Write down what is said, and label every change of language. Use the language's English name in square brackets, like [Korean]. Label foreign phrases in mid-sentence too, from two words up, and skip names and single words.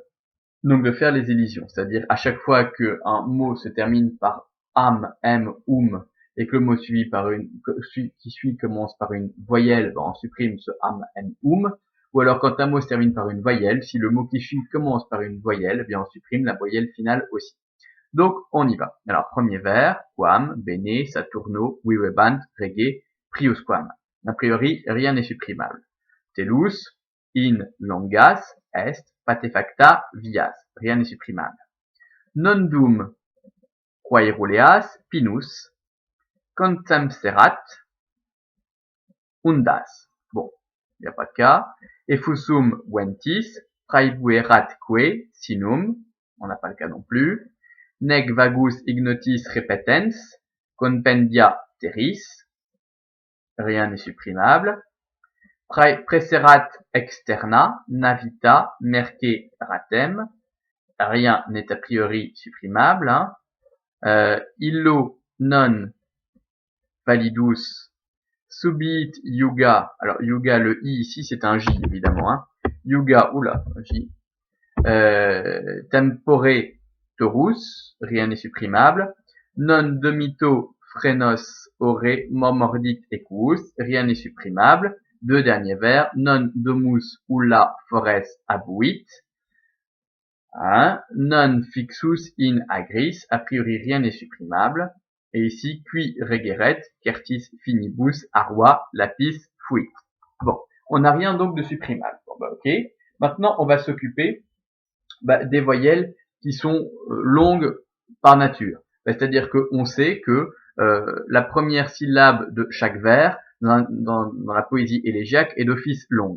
[French] Donc de faire les élisions, c'est-à-dire à chaque fois qu'un mot se termine par am, m, et que le mot qui suit commence par une voyelle, on supprime ce am, m, ou alors quand un mot se termine par une voyelle, si le mot qui suit commence par une voyelle, on supprime la voyelle finale aussi. Donc on y va. Alors premier vers, [Latin] quam, bene, saturno, vivebant, rege, priusquam. [French] A priori, rien n'est supprimable. [Latin] Telus, in longas, est, patefacta, vias. [French] Rien n'est supprimable. [Latin] Non dum quaeruleas, pinus, contempserat, undas. [French] Bon, il n'y a pas de cas. [Latin] Effusum ventis, praebueratque sinum. [French] On n'a pas le cas non plus. [Latin] Nec vagus ignotis repetens, compendia terris. [French] Rien n'est supprimable. [Latin] Praecerat externa, navita, merce ratem. [French] Rien n'est a priori supprimable. [Latin] Illo non validus subit yuga. [French] Alors yuga, le i ici c'est un j évidemment. Yuga, oula, j. [Latin] Tempore torus, [French] rien n'est supprimable. [Latin] Non domito frenos ore momordit equus, [French] rien n'est supprimable. Deux derniers vers. [Latin] Non domus ulla fores abuit. Non fixus in agris, [French] a priori rien n'est supprimable. Et ici, [Latin] qui regeret, certis finibus arua lapis fuit. [French] Bon, on n'a rien donc de supprimable. Bon, ok. Maintenant, on va s'occuper des voyelles qui sont longues par nature. C'est-à-dire qu'on sait que la première syllabe de chaque vers dans la poésie élégiaque est d'office longue.